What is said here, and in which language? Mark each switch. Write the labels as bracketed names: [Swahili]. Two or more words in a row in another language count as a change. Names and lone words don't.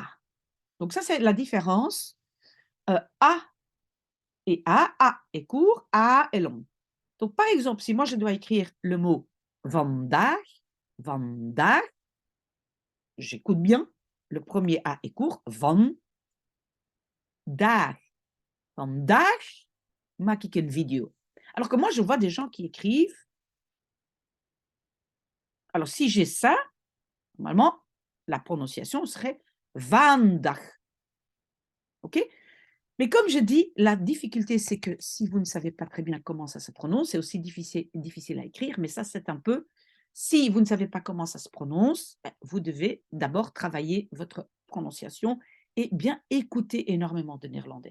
[French] Donc, ça, c'est la différence. A et A est court, A est long. Donc, par exemple, si moi je dois écrire le mot [Dutch] vandaag, vandaag, [French] j'écoute bien, le premier A est court, [Dutch] van, daag. Vandaag maak ik een video. [French] Alors que moi, je vois des gens qui écrivent. Alors, si j'ai ça, normalement, la prononciation serait vandaag. OK? Mais comme je dis, la difficulté, c'est que si vous ne savez pas très bien comment ça se prononce, c'est aussi difficile à écrire, mais ça, c'est un peu, si vous ne savez pas comment ça se prononce, vous devez d'abord travailler votre prononciation et bien écouter énormément de néerlandais.